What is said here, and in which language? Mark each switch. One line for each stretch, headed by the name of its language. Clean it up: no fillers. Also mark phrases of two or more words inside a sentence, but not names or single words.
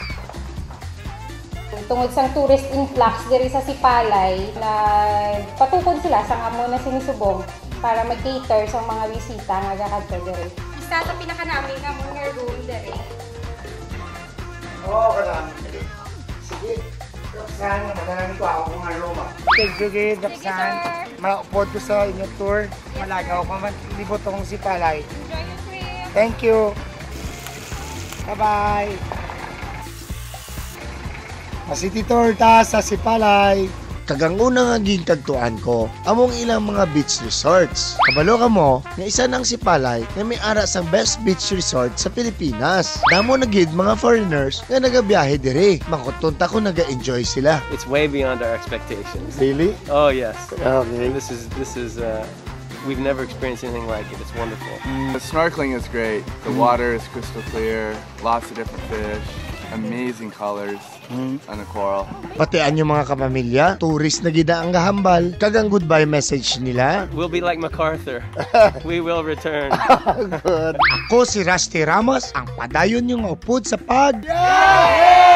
Hiligaynon: Tungod sang
English: tourist influx
Hiligaynon: diri sa Sipalay, na patukod sila sa amo na sinisubong para mag-cater sa mga bisita nga gakadto diri. Isa sa pinakanamin nga mo nga room diri. Oo, kadami. Sige. Roxanne, madalangin ko ako kung ano ba. Sige, Roxanne. Maupod ko sa inyo tour. Malagaw pa man. Libot akong Sipalay.
English: Enjoy your trip! Thank you. Bye-bye. City tour
Hiligaynon: ta sa Sipalay. Kagang unang aging tagtuan ko, among ilang mga beach resorts. Kabalo ka mo, nga isa ng Sipalay na may ara sa best beach resort sa Pilipinas. Damo na gid mga foreigners nga nagabiyahe diri. Makutunta ko naga-enjoy sila.
English: It's way beyond our expectations. Really? Oh yes. Okay. This is we've never experienced anything like it. It's wonderful. The snorkeling is great. The water is crystal clear, lots of different fish, amazing colors on the coral.
Hiligaynon: Pati yung mga kapamilya, tourist na gida ang gahambal. Kagang
English: goodbye message
Hiligaynon: nila.
English: We'll be like MacArthur. We will return.
Hiligaynon: Ako si Rusty Ramos, ang padayon yung upod sa pag.